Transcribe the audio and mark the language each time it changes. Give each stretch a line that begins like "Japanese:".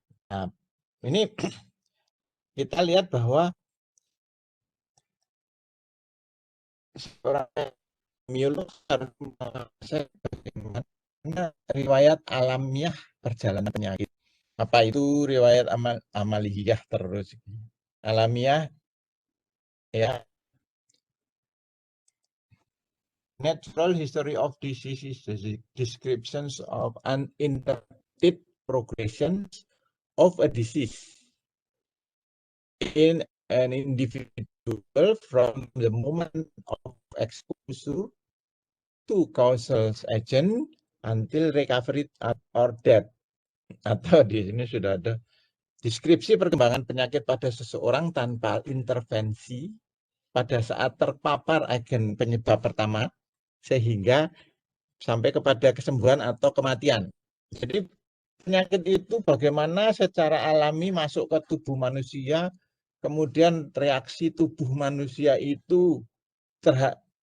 Indonesian: Nah, ini kita lihat bahwa seorang epidemiolog harus menguasai bagaimana riwayat alamiah perjalanan penyakit. Apa itu riwayat amaliyah terus? Alamiah ya,
English: natural history of diseases, descriptions of uninterrupted progression of a disease in an individual from the moment of exposure to causal agent until recovery or death.
Indonesian: Atau di sini sudah ada deskripsi perkembangan penyakit pada seseorang tanpa intervensi pada saat terpapar agen penyebab pertama sehingga sampai kepada kesembuhan atau kematian. Jadi penyakit itu bagaimana secara alami masuk ke tubuh manusia, kemudian reaksi tubuh manusia itu terhadap